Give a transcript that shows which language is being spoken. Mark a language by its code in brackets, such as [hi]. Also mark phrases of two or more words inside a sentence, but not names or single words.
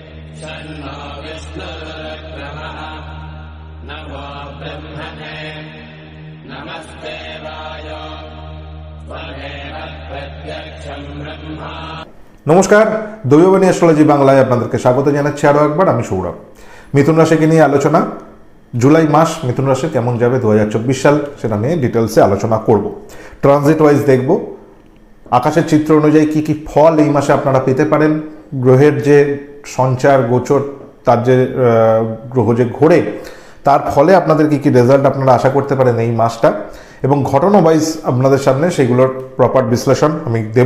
[sa] शन्नो विष्णुरुक्रमः नमो ब्रह्मणे नमस्ते वायो त्वमेव प्रत्यक्षं ब्रह्मा। [bn] নমস্কার, দৈববাণী অ্যাস্ট্রোলজি বাংলায় আপনাদেরকে স্বাগত জানাচ্ছি আরও একবার। আমি সৌরভ। মিথুন রাশিকে নিয়ে আলোচনা, জুলাই মাস মিথুন রাশি কেমন যাবে 2024 সাল, সেটা নিয়ে ডিটেলসে আলোচনা করব। [en] transit wise [bn] দেখব আকাশের চিত্র অনুযায়ী কি কি ফল এই মাসে আপনারা পেতে পারেন, গ্রহের যে সঞ্চার গোচর, তার যে গ্রহ যে ঘোরে তার ফলে আপনাদের কি কি রেজাল্ট আপনারা আশা করতে পারেন এই মাসটা, এবং ঘটনা ওয়াইজ আপনাদের সামনে সেগুলোর প্রপার বিশ্লেষণ আমি দেব।